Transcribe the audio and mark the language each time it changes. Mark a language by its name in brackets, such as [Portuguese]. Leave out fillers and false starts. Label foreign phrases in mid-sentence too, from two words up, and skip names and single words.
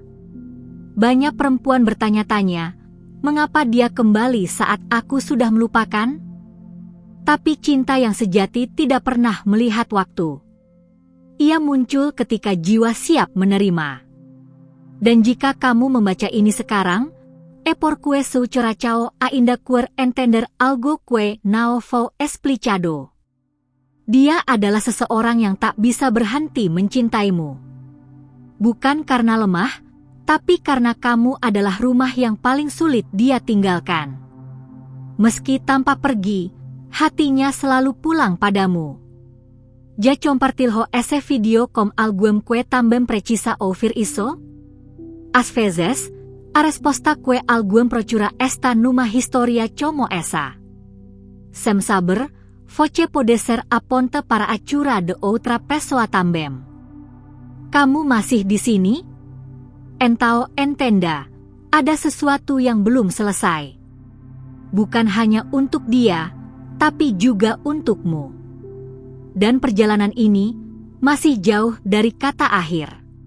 [Indonesian] Banyak perempuan bertanya-tanya, mengapa dia kembali saat aku sudah melupakan? Tapi cinta yang sejati tidak pernah melihat waktu. Ia muncul ketika jiwa siap menerima. Dan jika kamu membaca ini sekarang, [Portuguese] é porque su corazón ainda quer entender algo que não foi explicado. [Indonesian] Dia adalah seseorang yang tak bisa berhenti mencintaimu. Bukan karena lemah, tapi karena kamu adalah rumah yang paling sulit dia tinggalkan. Meski tanpa pergi, hatinya selalu pulang padamu. [Portuguese] Já compartilhou esse video com alguém que também precisa ouvir isso? Às vezes, a resposta que alguém procura está numa história como essa. Sem saber, você pode ser a ponte para a cura de outra pessoa também. [Indonesian] Kamu masih di sini? [Portuguese] Entao entenda, [Indonesian] ada sesuatu yang belum selesai. Bukan hanya untuk dia, tapi juga untukmu. Dan perjalanan ini masih jauh dari kata akhir.